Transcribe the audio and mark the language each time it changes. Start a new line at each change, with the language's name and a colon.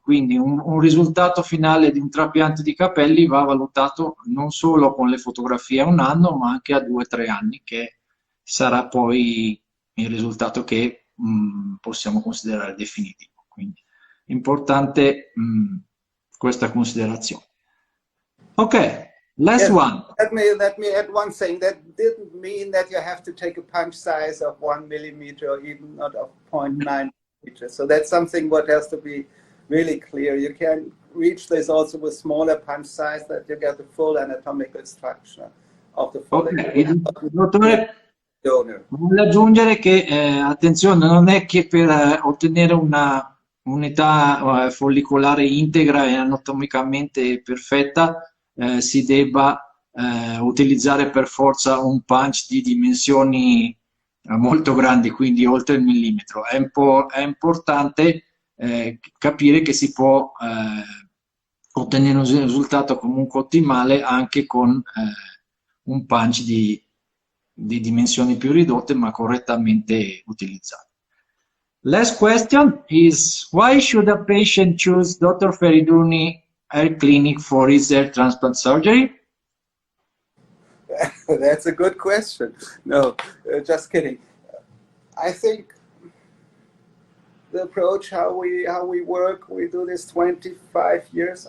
Italian: Quindi un risultato finale di un trapianto di capelli va valutato non solo con le fotografie a un anno, ma anche a 2-3 anni, che sarà poi il risultato che possiamo considerare definitivo. Quindi importante questa considerazione.
English: Ok, last one. Let me add one thing. That didn't mean that you have to take a punch size of 1 millimeter or even not of 0.9 millimeters. So that's something what has to be really clear. You can reach this also with smaller punch size, that you get the full anatomical structure of the follicle. Okay.
Italian: Dottore, voglio aggiungere che attenzione, non è che per ottenere una unità follicolare integra e anatomicamente perfetta si debba utilizzare per forza un punch di dimensioni molto grandi, quindi oltre il millimetro. È importante capire che si può ottenere un risultato comunque ottimale anche con un punch di dimensioni più ridotte ma correttamente utilizzato.
English: Last question is, why should a patient choose Dr. Feriduni Hair Clinic for his hair transplant surgery? That's a good question. No, just kidding. I think the approach, how we work, we do this 25 years.